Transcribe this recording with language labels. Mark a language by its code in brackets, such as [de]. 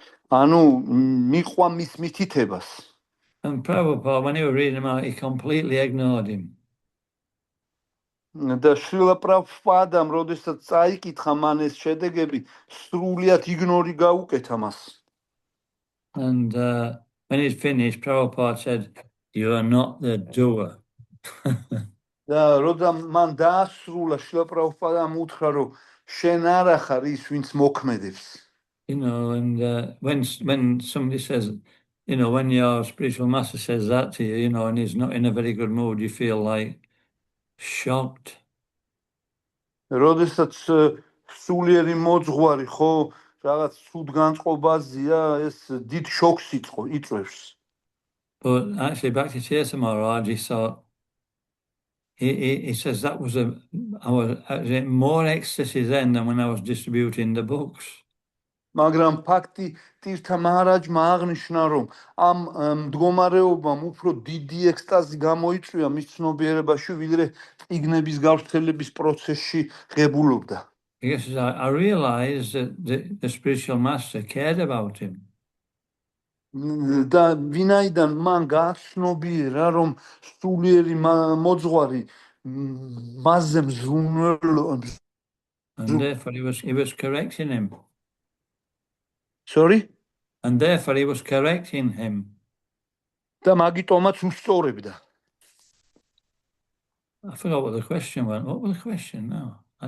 [ka] ანუ მიყვა მის მითითებას. [en] And Prabhupada, when he was reading him out, he completely ignored him. [ka] და შრილა პრაბჰუპადამ როდესაც წაიკითხა მან ეს შედეგები, სრულიად იგნორი გაუკეთა მას. [en] And when he's finished, Prabhupada said, "You are not the doer." [ka] და როცა მან დაასრულა, შრილა პრაბჰუპადამ უთხრა, რომ შენ არა ხარ ის, ვინც მოქმედებს. [en] You know, and when somebody says, you know, when your spiritual master says that to you, you know, and he's not in a very good mood, you feel like shocked. [ka] როდესაც სულიერი მოძღვარი ხო რაღაც ცუდ განწყობაზია, ეს დიდ შოქს იწვევს. [en] But actually, Bhaktisiddhanta Maharaj, he thought, he says that was I was more ecstasy then than when I was distributing the books. [ka] მაგრამ ბhakti-tirtha maharajმა აღნიშნა, რომ ამ მდგომარეობამ უფრო დიდი ექსტაზი გამოიწვია მის ცნობიერებაში, ვიდრე წიგნების გავრცელების პროცესში ღებულობდა. [en] Because I realized that the spiritual master cared about him. [ka] და ვინაიდან მან გააცნობიერა, რომ სულიერი მოძღვარი მასზე მზრუნველობს. [en] And therefore he was correcting him. Sorry? And therefore he was correcting him. [ka] და მაგიტომაც უსწორებდა. [en] I forgot what the question was. What was the question now?